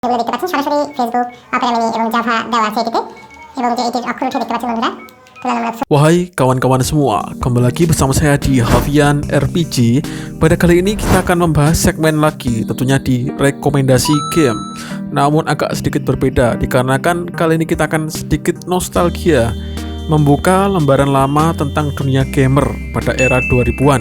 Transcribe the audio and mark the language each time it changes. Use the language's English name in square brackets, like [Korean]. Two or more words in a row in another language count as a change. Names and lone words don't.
[Bangla] এগুলো দেখতে পাচ্ছেন সরাসরি ফেসবুক অপেরা মিনি এবং জাভা দেওয়া আছে এটিতে এবং যে এটির অক্ষর উঠে দেখতে পাচ্ছেন বন্ধুরা। [Indonesian] Wahai kawan-kawan semua, kembali lagi bersama saya di Hafian RPG. Pada kali ini kita akan membahas segmen lagi, tentunya di rekomendasi game. Namun agak sedikit berbeda, dikarenakan kali ini kita akan sedikit nostalgia, membuka lembaran lama tentang dunia gamer pada era 2000-an.